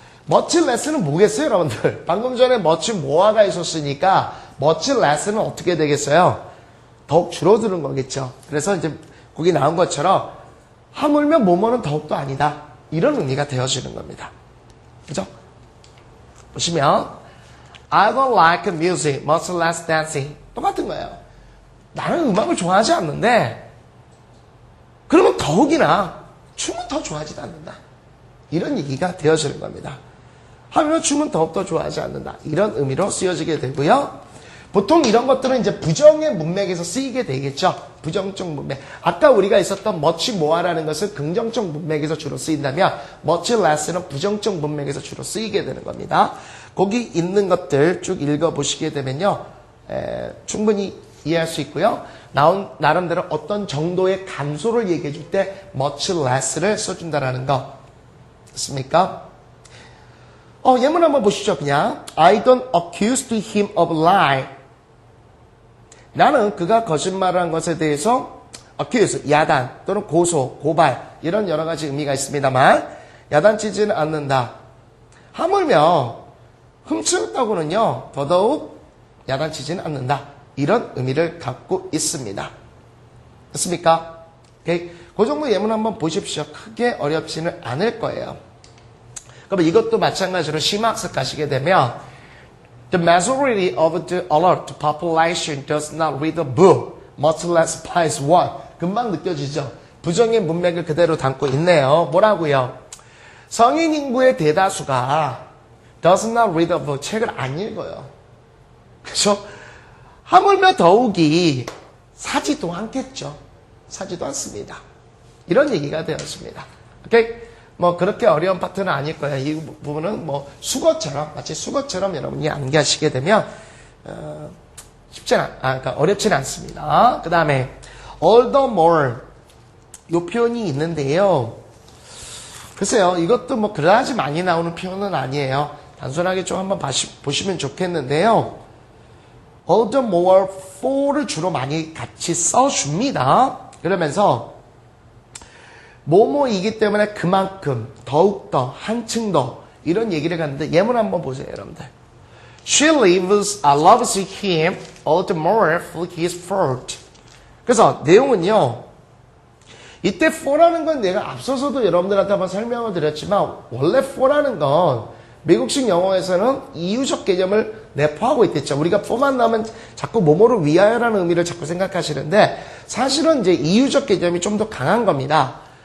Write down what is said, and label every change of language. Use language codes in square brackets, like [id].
[ko] much less는 뭐겠어요, 여러분들? 방금 전에 much more가 있었으니까 much less는 어떻게 되겠어요? 더욱 줄어드는 거겠죠. 그래서 이제 거기 나온 것처럼 하물며 뭐뭐는 더욱도 아니다. 이런 의미가 되어지는 겁니다. 그죠? [en] 보시면 I don't like music, much less dancing. [ko] 똑같은 거예요. 나는 음악을 좋아하지 않는데 그러면 더욱이나 춤은 더 좋아하지도 않는다. 이런 얘기가 되어지는 겁니다. 하물며 춤은 더욱더 좋아하지 않는다. 이런 의미로 쓰여지게 되고요. 보통 이런 것들은 이제 부정의 문맥에서 쓰이게 되겠죠. 부정적 문맥. 아까 우리가 있었던 much more라는 것은 긍정적 문맥에서 주로 쓰인다면 much less는 부정적 문맥에서 주로 쓰이게 되는 겁니다. 거기 있는 것들 쭉 읽어보시게 되면요. 충분히 이해할 수 있고요. 나름대로 어떤 정도의 감소를 얘기해 줄 때 much less를 써준다라는 거. 됐습니까? 예문 한번 보시죠. [en] 그냥 I don't accuse him of lie. [ko] 나는 그가 거짓말을 한 것에 대해서 accuse, 야단 또는 고소, 고발 이런 여러 가지 의미가 있습니다만 야단치지는 않는다. 하물며 훔쳤다고는요 더더욱 야단치지는 않는다. 이런 의미를 갖고 있습니다. 됐습니까? 오케이? 그 정도 예문 한번 보십시오. 크게 어렵지는 않을 거예요. 그럼 이것도 마찬가지로 심학습 가시게 되면 [en] The majority of the alert population does not read a book, much less buys one. [ko] 금방 느껴지죠? 부정의 문맥을 그대로 담고 있네요. 뭐라고요? 성인 인구의 대다수가 [en] does not read a book, [ko] 책을 안 읽어요. 그렇죠? 하물며 더욱이 사지도 않겠죠. 사지도 않습니다. 이런 얘기가 되었습니다. 오케이? 뭐 그렇게 어려운 파트는 아닐 거예요. 이 부분은 뭐 수거처럼 마치 수거처럼 여러분이 암기하시게 되면 그러니까 어렵지는 않습니다. 그 다음에 all the more 이 표현이 있는데요. 글쎄요, 이것도 뭐 그다지 많이 나오는 표현은 아니에요. 단순하게 좀 한번 보시면 좋겠는데요. all the more for를 주로 많이 같이 써줍니다. 그러면서 뭐뭐이기 때문에 그만큼 더욱더 한층 더 이런 얘기를 하는데 예문 한번 보세요, 여러분들. [en] She loves him all the more for his fault. [ko] 그래서 내용은요. 이때 for라는 건 내가 앞서서도 여러분들한테 한번 설명을 드렸지만 원래 for라는 건 미국식 영어에서는 이유적 개념을 내포하고 있겠죠. 우리가 for만 나오면 자꾸 뭐뭐를 위하여라는 의미를 자꾸 생각하시는데 사실은 이제 이유적 개념이 좀 더 강한 겁니다.